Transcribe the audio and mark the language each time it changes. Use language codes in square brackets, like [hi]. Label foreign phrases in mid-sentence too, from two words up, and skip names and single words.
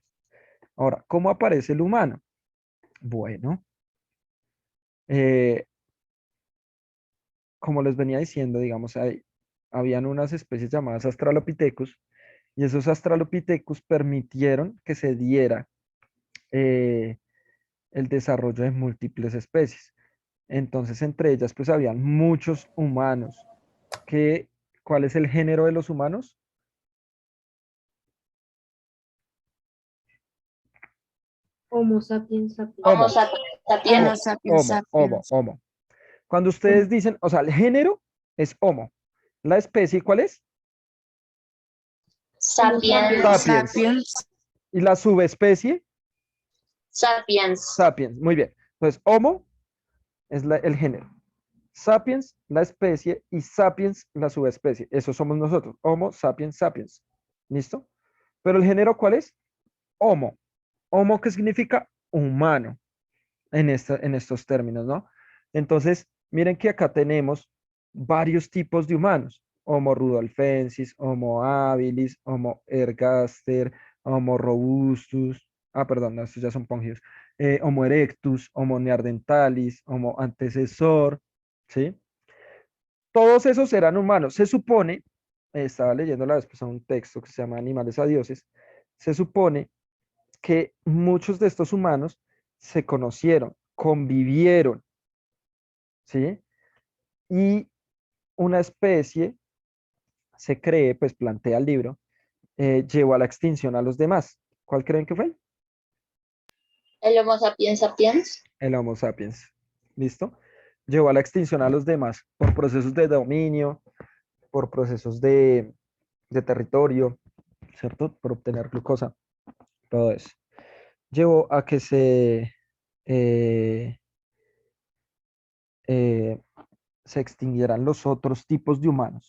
[es] Ahora, ¿cómo aparece el humano? Bueno, eh, como les venía diciendo, digamos, habían unas especies llamadas Australopithecus y esos Australopithecus permitieron que se diera eh, el desarrollo de múltiples especies. Entonces, entre ellas, pues habían muchos humanos. ¿Cuál es el género de los humanos? Homo sapiens sapiens. Homo, Homo sapiens. homo. Cuando ustedes dicen, o sea, el género es homo. ¿La especie cuál es? Sapiens. Sapiens. ¿Y la subespecie? Sapiens. Sapiens. Muy bien. Entonces, homo es el género. Sapiens, la especie, y sapiens, la subespecie. Eso somos nosotros. Homo, sapiens, sapiens. ¿Listo? Pero el género, ¿cuál es? Homo. Homo, ¿qué significa? Humano, en estos términos, ¿no? Entonces, miren que acá tenemos varios tipos de humanos. Homo rudolfensis, Homo habilis, Homo ergaster, Homo robustus. Ah, perdón, no, estos ya son pongios. Homo erectus, Homo neanderthalis, Homo antecesor, ¿sí? Todos esos eran humanos. Se supone, estaba leyendo la vez pasada un texto que se llama Animales a Dioses, se supone que muchos de estos humanos se conocieron, convivieron, ¿sí? Y una especie se cree, pues plantea el libro, llevó a la extinción a los demás. ¿Cuál creen que fue? El Homo sapiens sapiens. El Homo sapiens. ¿Listo? Llevó a la extinción a los demás por procesos de dominio, por procesos de territorio, ¿cierto? Por obtener glucosa, todo eso. Llevó a que se eh, se extinguieran los otros tipos de humanos.